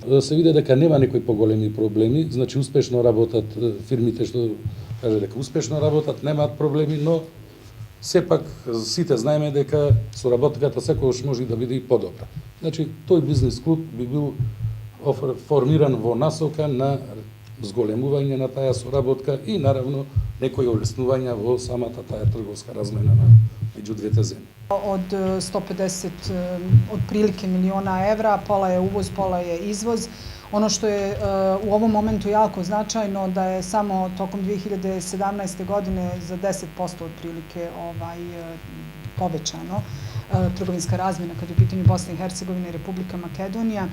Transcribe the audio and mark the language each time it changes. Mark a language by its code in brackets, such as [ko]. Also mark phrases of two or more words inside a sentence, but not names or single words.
[mk] Да се види дека нема некои поголеми проблеми, значи успешно работат фирмите што каже дека успешно работат, немаат проблеми, но сепак сите знаеме дека соработката секогаш може да биде и подобра. Значи тој бизнис клуб би бил формиран во насока на зголемување на таа соработка и наравно некои олеснувања во самата таа трговска размена меѓу двете земји. [bs] Od 150 otprilike miliona evra, pola je uvoz, pola je izvoz. Ono što je u ovom momentu jako značajno da je samo tokom 2017. godine za 10% otprilike povećano trgovinska razmjena kad je u pitanju Bosna i Hercegovina i Republika Makedonija.